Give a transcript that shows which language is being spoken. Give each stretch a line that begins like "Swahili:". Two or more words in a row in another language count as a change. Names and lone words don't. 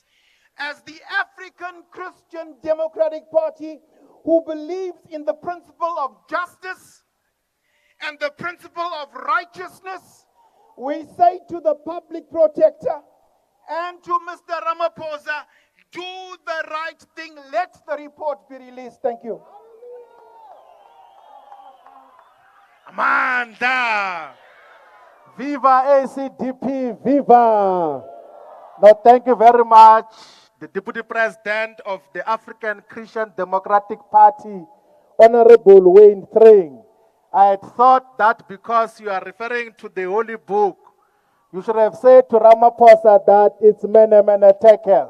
English: As the African Christian Democratic Party, who believes in the principle of justice and the principle of righteousness, we say to the public protector and to Mr. Ramaphosa, do the right thing. Let the report be released. Thank you. Amanda. Viva ACDP, viva! No, thank you very much, the Deputy President of the African Christian Democratic Party, Honorable Wayne Tring. I had thought that because you are referring to the Holy Book, you should have said to Ramaphosa that it's Mene Mene Tekel.